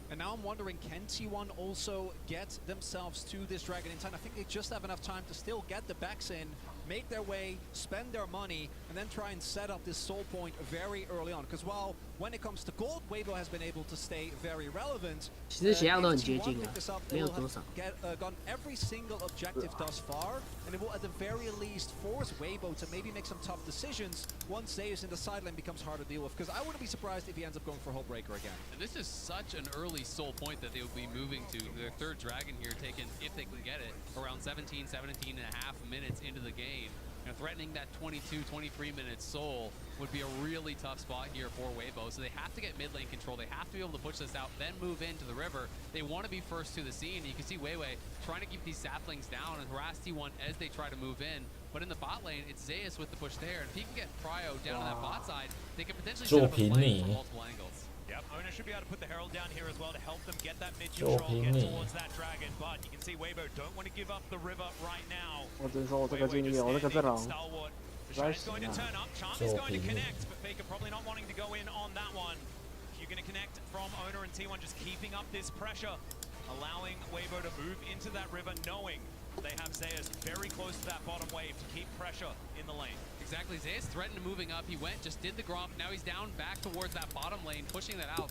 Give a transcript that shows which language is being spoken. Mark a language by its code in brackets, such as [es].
[en] And now I'm wondering, can T1 also get themselves to this Dragon in time? I think they just have enough time to still get the backs in, make their way, spend their money, and then try and set up this soul point very early on. Because while when it comes to gold, Weibo has been able to stay very relevant. [zh] 其实血量都很接近啊，没有多少。 [en] Gotten every single objective thus far, and it will at the very least force Weibo to maybe make some tough decisions once Zeus in the sideline becomes hard to deal with. Because I wouldn't be surprised if he ends up going for Hullbreaker again. And this is such an early soul point that they will be moving to. Their third dragon here taken, if they can get it, around 17 and a half minutes into the game. You know, threatening that 22, 23 minute soul would be a really tough spot here for Weibo. So they have to get mid lane control. They have to be able to push this out, then move into the river. They want to be first to the scene. You can see Weiwei trying to keep these saplings down and harass T1 as they try to move in. But in the bot lane, it's Zeus with the push there. And if he can get Pryo down to that bot side, they can potentially set up a flank from multiple angles. Yep, Owner should be able to put the Herald down here as well to help them get that mid control, get towards that dragon. But you can see Weibo don't want to give up the river right now. [zh] 我只是说我这个经历，我这个阵容，实在是啊。 [en] Charm is going to connect, but Faker probably not wanting to go in on that one. You're going to connect from Owner and T1 just keeping up this pressure, allowing Weibo to move into that river, knowing they have Zeus very close to that bottom wave to keep pressure in the lane. Exactly, Zeus threatened moving up. He went, just did the Gromp. Now he's down back towards that bottom lane, pushing that out.